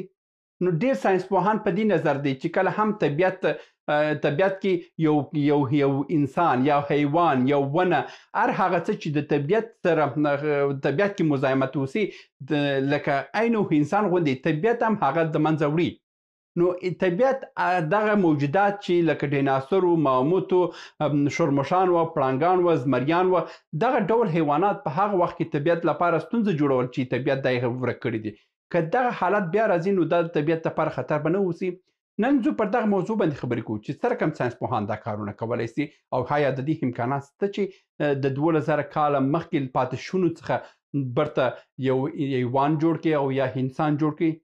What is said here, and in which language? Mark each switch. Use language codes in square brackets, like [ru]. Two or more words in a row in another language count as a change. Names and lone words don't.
[ps] نو ډېر ساینسپوهان په دې نظر دی چې کله هم طبیعت کې یو انسان یا حیوان یا ونه هر هغه څه چې د طبیعت سره طبیعت کې مزاحمت وسي لکه عین انسان غوندې طبیعت هم هغه د منځه وړي. نو طبیعت دغه موجودات چې لکه ډیناسور و، ماموت و، شورمشان و، پړانګان و، زمریان و، دغه ډول حیوانات په هغه وخت کې طبیعت لپاره ستونزه جوړول چې طبیعت دا یې ورک کړي دي. که دغه حالت بیا راځي نو دا د طبیعت لپاره خطر به نه اوسي. نن زه پر دغه موضوع باندې خبرې کوو چې څه رقم ساینسپوهان دا کارونه کولی سي او آیا د دې امکانات شته چې د 12000 کاله مخکې پاتې شونو څخه برته یو حیوان جوړ کړي او یا انسان جوړ کړي.